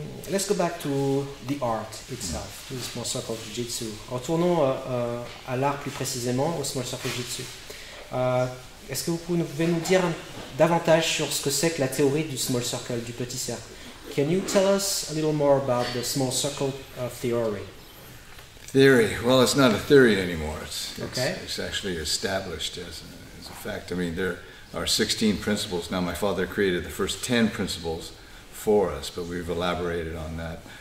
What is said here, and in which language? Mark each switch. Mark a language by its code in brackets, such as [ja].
[en] Let's go back to the art itself, to the Small Circle Jujitsu. [fr] Retournons à l'art plus précisément, au Small Circle Jujitsu. Est-ce que vous pouvez nous dire davantage sur ce que c'est que la théorie du Small Circle, du petit cercle? [en] Can you tell us a little more about the Small Circle theory? Theory? Well, it's not a theory anymore. It's actually established as a fact. I mean, there are 16 principles. Now, my father created the first 10 principles for us, but we've elaborated on that.